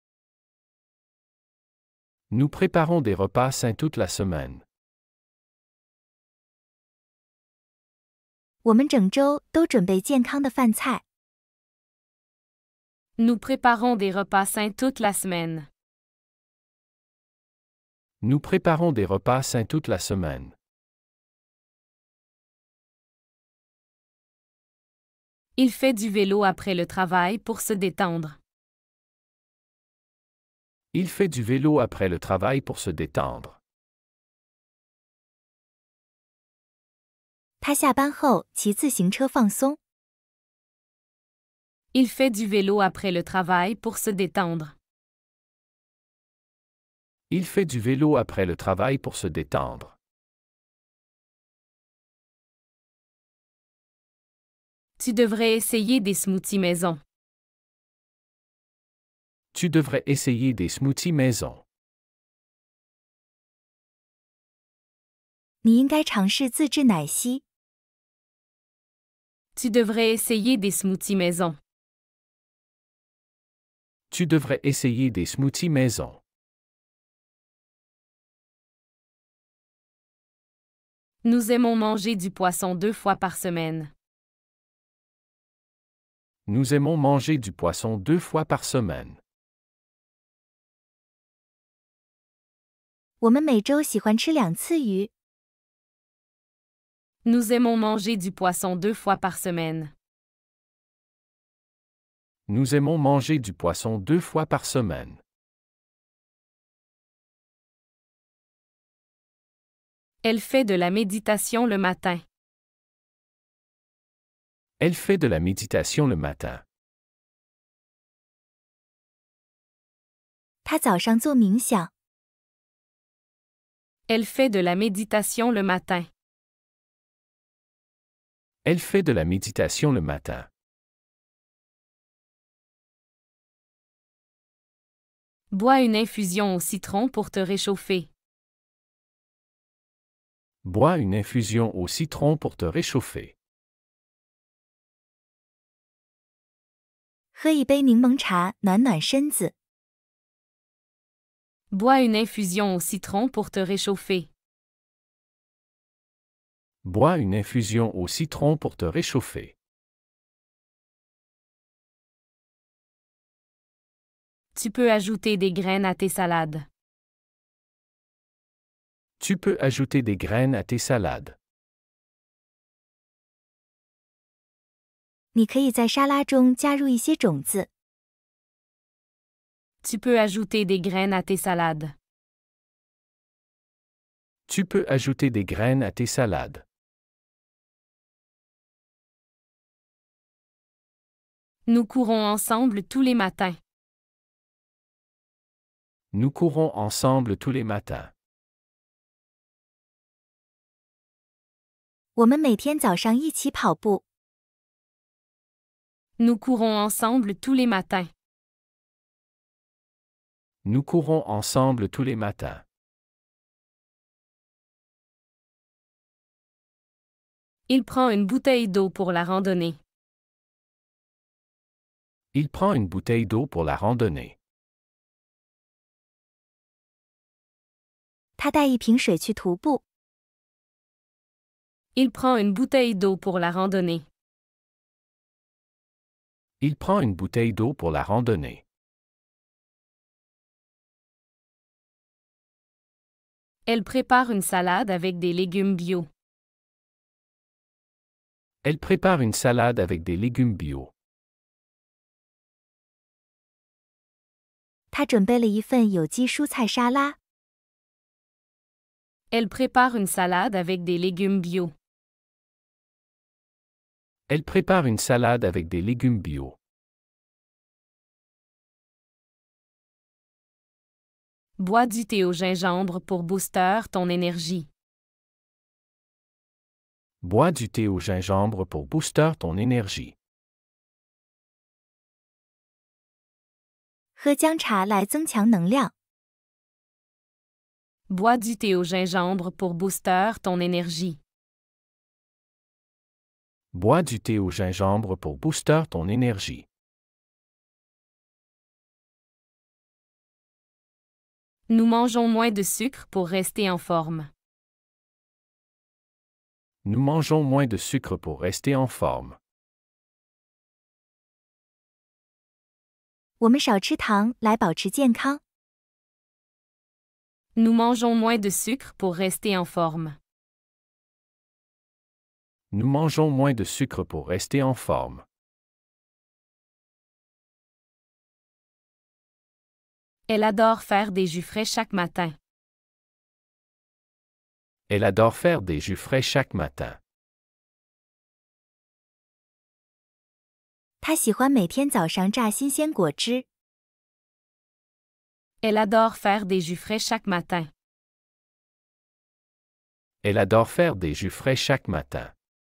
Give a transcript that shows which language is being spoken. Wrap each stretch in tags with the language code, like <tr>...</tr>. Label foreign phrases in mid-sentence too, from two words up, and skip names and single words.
<fr>Nous préparons des repas sains toute la semaine.</fr> <zh>我们整周都准备健康的饭菜。</zh> <fr>Nous préparons des repas sains toute la semaine. Nous préparons des repas sains toute la semaine. Il fait du vélo après le travail pour se détendre. Il fait du vélo après le travail pour se détendre.</fr> <zh>他下班后骑自行车放松。</zh> <fr>Il fait du vélo après le travail pour se détendre. Il fait du vélo après le travail pour se détendre. Tu devrais essayer des smoothies maison. Tu devrais essayer des smoothies maison.</fr> <zh>你应该尝试自制奶昔。</zh> <fr>Tu devrais essayer des smoothies maison. Tu devrais essayer des smoothies maison. Nous aimons manger du poisson 2 fois par semaine. Nous aimons manger du poisson 2 fois par semaine.</fr> <zh>我们每周喜欢吃2次鱼。</zh> <fr>Nous aimons manger du poisson 2 fois par semaine. Nous aimons manger du poisson 2 fois par semaine. Elle fait de la méditation le matin. Elle fait de la méditation le matin.</fr> <zh>他早上做冥想。</zh> <fr>Elle fait de la méditation le matin. Elle fait de la méditation le matin. Bois une infusion au citron pour te réchauffer. Bois une infusion au citron pour te réchauffer.</fr> <zh>喝一杯柠檬茶，暖暖身子。</zh> <fr>Bois une infusion au citron pour te réchauffer. Bois une infusion au citron pour te réchauffer. Tu peux ajouter des graines à tes salades. Tu peux ajouter des graines à tes salades.</fr> <zh>你可以在沙拉中加入一些种子。</zh> <fr>Tu peux ajouter des graines à tes salades. Tu peux ajouter des graines à tes salades. Nous courons ensemble tous les matins. Nous courons ensemble tous les matins.</fr> <zh>我们每天早上一起跑步。</zh> <fr>Nous courons ensemble tous les matins. Nous courons ensemble tous les matins. Il prend une bouteille d'eau pour la randonnée. Il prend une bouteille d'eau pour la randonnée.</fr> <zh>他带一瓶水去徒步。</zh> <fr>Il prend une bouteille d'eau pour la randonnée. Il prend une bouteille d'eau pour la randonnée. Elle prépare une salade avec des légumes bio. Elle prépare une salade avec des légumes bio.</fr> <zh>他准备了一份有机蔬菜沙拉。</zh> <fr>Elle prépare une salade avec des légumes bio. Elle prépare une salade avec des légumes bio. Bois du thé au gingembre pour booster ton énergie. Bois du thé au gingembre pour booster ton énergie.</fr> <zh>喝姜茶来增强能量。</zh> <fr>Bois du thé au gingembre pour booster ton énergie. Bois du thé au gingembre pour booster ton énergie. Nous mangeons moins de sucre pour rester en forme. Nous mangeons moins de sucre pour rester en forme.</fr> <zh>我们少吃糖来保持健康。</zh> <fr>Nous mangeons moins de sucre pour rester en forme. Nous mangeons moins de sucre pour rester en forme. Elle adore faire des jus frais chaque matin. Elle adore faire des jus frais chaque matin.</fr> <zh>她喜欢每天早上榨新鲜果汁。</zh> <fr>Elle adore faire des jus frais chaque matin. Elle adore faire des jus frais chaque matin.</fr>